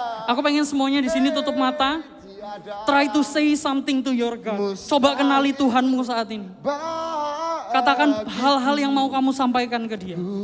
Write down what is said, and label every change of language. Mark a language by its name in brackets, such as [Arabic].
[Indonesian] Aku pengen semuanya di sini tutup mata. [English] Try to say something to your God. [Indonesian] Coba kenali Tuhanmu saat ini. Katakan hal-hal yang mau kamu sampaikan ke dia.